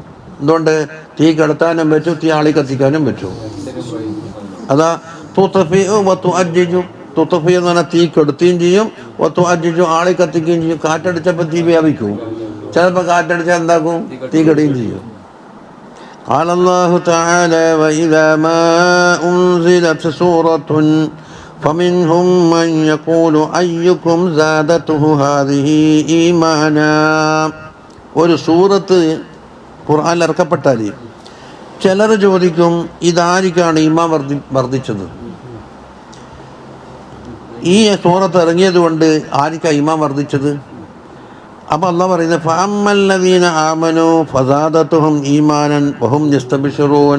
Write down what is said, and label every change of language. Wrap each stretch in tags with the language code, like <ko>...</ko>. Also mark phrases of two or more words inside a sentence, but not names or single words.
<ml>എന്തുകൊണ്ട്, തീ കെടുത്താനും പറ്റും, തീ ആളി കത്തിക്കാനും പറ്റും. അതാ</ml> <ar>تطفئ وتؤجج,</ar> <ml>തുത്ഫി എന്ന് പറഞ്ഞാൽ തീ കെടുത്തുകയും ചെയ്യും,</ml> <ar>وتؤجج</ar> <ml>ആളി കത്തിക്കുകയും ചെയ്യും. കാറ്റടിച്ചപ്പോൾ തീ വ്യാപിക്കും, ചിലപ്പോൾ കാറ്റടിച്ചാൽ എന്താക്കും, തീ കെടുകയും ചെയ്യും.</ml> <ar>قال الله تعالى وإذا ما أنزلت سورة فمنهم من يقول أيكم زادته هذه إيمانا.</ar> <ml>ഒരു സൂറത്ത് ഖുർആനിൽ ഇറക്കപ്പെട്ടാൽ ചിലർ ചോദിക്കും ഇതാരിക്കാണ് ഈമാൻ വർദ്ധിച്ചത്, ഈ സൂറത്ത് ഇറങ്ങിയത് കൊണ്ട് ആർക്കാ ഈമാൻ വർദ്ധിച്ചത്? അപ്പോൾ അല്ലാഹ് പറയുന്നത്</ml> <ar>فأما الذين آمنوا فزادتهم إيمانا وهم يستبشرون.</ar>